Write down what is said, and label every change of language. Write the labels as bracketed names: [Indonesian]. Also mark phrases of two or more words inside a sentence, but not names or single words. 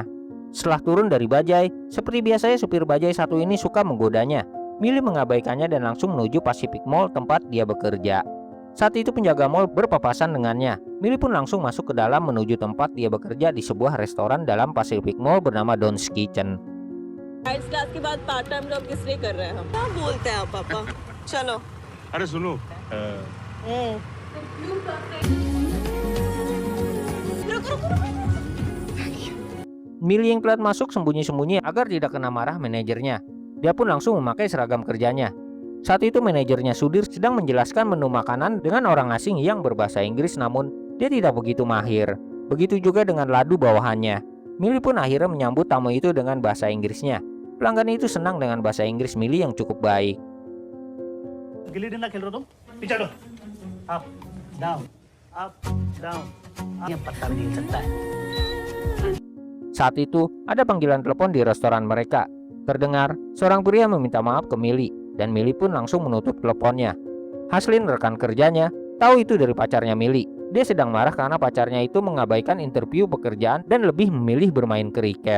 [Indonesian] Setelah turun dari bajai, seperti biasanya supir bajai satu ini suka menggodanya. Mili mengabaikannya dan langsung menuju Pacific Mall tempat dia bekerja. Saat itu penjaga mall berpapasan dengannya. Mili pun langsung masuk ke dalam menuju tempat dia bekerja di sebuah restoran dalam Pacific Mall bernama Don's Kitchen. [Hindi] साइंस क्लास के बाद [English] part time job [Hindi] किस लिए कर रहे हैं हम? क्या बोलते हैं आप पापा? चलो। अरे सुनो रुको रुको रुको। [Indonesian] Mili yang telat masuk sembunyi-sembunyi agar tidak kena marah manajernya. Dia pun langsung memakai seragam kerjanya. Saat itu manajernya Sudhir sedang menjelaskan menu makanan dengan orang asing yang berbahasa Inggris, namun dia tidak begitu mahir. Begitu juga dengan ladu bawahannya. Mili pun akhirnya menyambut tamu itu dengan bahasa Inggrisnya. Pelanggan itu senang dengan bahasa Inggris Mili yang cukup baik. [Hindi] गिल्ली डंडा खेल रहे हो तुम पीछे हटो [English] up down [Hindi] ये पत्ता भी हिल सकता है. [Indonesian] Saat itu, ada panggilan telepon di restoran mereka. Terdengar, seorang pria meminta maaf ke Mili, dan Mili pun langsung menutup teleponnya. Haslin, rekan kerjanya, tahu itu dari pacarnya Mili. Dia sedang marah karena pacarnya itu mengabaikan interview pekerjaan dan lebih memilih bermain kriket.